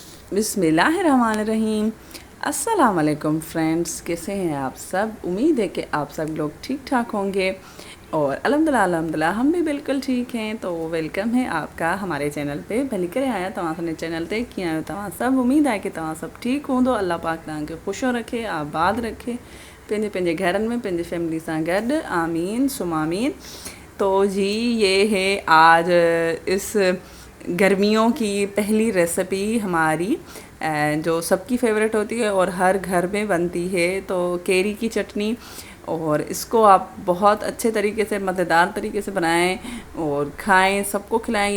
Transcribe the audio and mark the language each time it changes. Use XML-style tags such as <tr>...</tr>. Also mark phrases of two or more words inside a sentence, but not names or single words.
<ar>بسم اللہ الرحمن الرحیم۔ السلام علیکم</ar> <ur>فرینڈز، کیسے ہیں آپ سب. امید ہے کہ آپ سب لوگ ٹھیک ٹھاک ہوں گے اور الحمدللہ ہم بھی بالکل ٹھیک ہیں. تو ویلکم ہے آپ کا ہمارے چینل پہ.</ur> <sd>भली करे आया तव्हां चैनल ते कीअं आहियो तव्हां सब। उम्मीद है कि तव्हां सब ठीक हूंदो। अल्लाह पाक तव्हांखे ख़ुशो रखे, आबाद रखे, पंहिंजे पंहिंजे घरनि में पंहिंजी फैमिली सां गॾु।</sd> <ar>آمین ثم آمین.</ar> <ur>تو جی یہ ہے آج اس گرمیوں کی پہلی ریسیپی ہماری، جو سب کی فیورٹ ہوتی ہے اور ہر گھر میں بنتی ہے، تو کیری کی چٹنی. اور اس کو آپ بہت اچھے طریقے سے، مزیدار طریقے سے بنائیں اور کھائیں، سب کو کھلائیں.</ur>